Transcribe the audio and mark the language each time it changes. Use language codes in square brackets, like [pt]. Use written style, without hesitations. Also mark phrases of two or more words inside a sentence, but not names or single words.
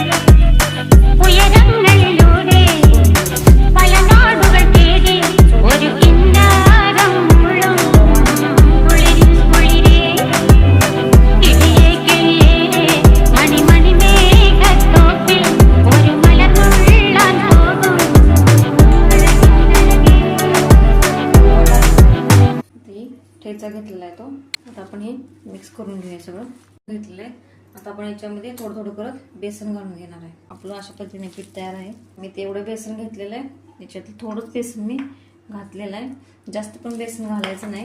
[ml] ഉയരങ്ങളിലൂടെ പല നാടുകൾ തേടി ഒരു കിന്നാരം മുള്ളും കുളിരിൻ കുളിരേ. കിളിയേ കിളിയേ മണിമണി മേഘത്തോപ്പിൽ ഒരു മലർന്നുള്ളാൻ പോകും അഴകിനഴകേ. [mr] ठेचा घेतलेला आहे तो. आता आपण हे मिक्स करून घेऊया. सगळं घेतलेलं आहे. आता आपण याच्यामध्ये थोडं थोडं करत बेसन घालून घेणार आहे. आपलं अशा पद्धतीने पीठ तयार आहे. मी तेवढं बेसन घेतलेलं आहे. याच्यात थोडंच बेसन मी घातलेलं आहे. जास्त पण बेसन घालायचं नाही.